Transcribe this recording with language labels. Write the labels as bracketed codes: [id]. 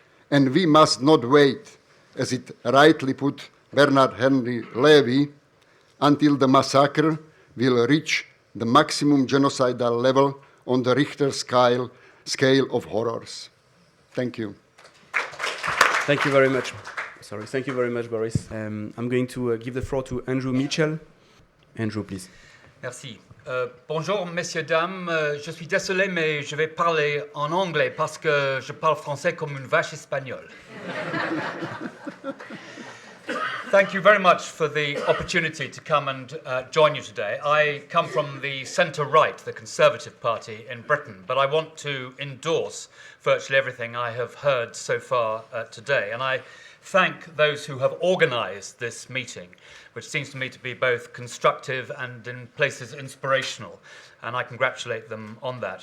[en] And we must not wait, as it rightly put Bernard Henry Levy, until the massacre will reach the maximum genocidal level on the Richter scale of horrors. Thank you. Thank you very much. Sorry, thank you very much, Boris. I'm going to give the floor to Andrew Mitchell. Andrew, please. [fr] Merci. Bonjour, messieurs, dames. Je suis désolé, mais je vais parler en anglais parce que je parle français comme une vache espagnole. [en] Thank you very much for the opportunity to come and join you today. I come from the centre-right, the Conservative Party in Britain, but I want to endorse virtually everything I have heard so far today. And I thank those who have organised this meeting, which seems to me to be both constructive and in places inspirational, and I congratulate them on that.